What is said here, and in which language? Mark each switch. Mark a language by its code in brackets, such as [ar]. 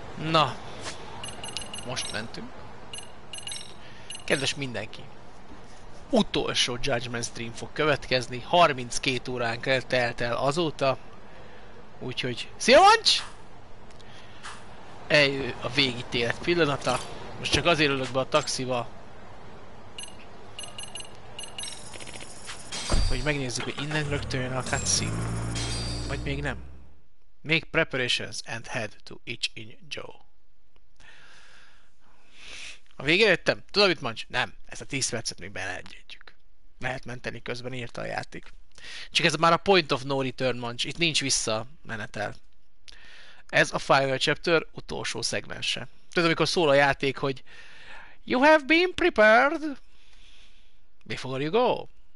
[hu] Na, most mentünk. Kedves mindenki, utolsó Judgement stream fog következni, 32 óránk telt el azóta, úgyhogy szia Mancs! Eljön a végítélet pillanata, most csak azért ülök be a taxiba, hogy megnézzük, hogy innen rögtön jön a cutscene, vagy még nem. [en] Make preparations and head to Joe. [hu] A végére jöttem? Tudod mit mondj? Nem. Ezt a 10 percet még beleegyedjük. Lehet menteni közben, írta a játék. Csak ez már a [en] point of no return [hu] mancs. Itt nincs visszamenetel. Ez a final chapter utolsó szegmense. Tudod, amikor szól a játék, hogy [en] You have been prepared before you go.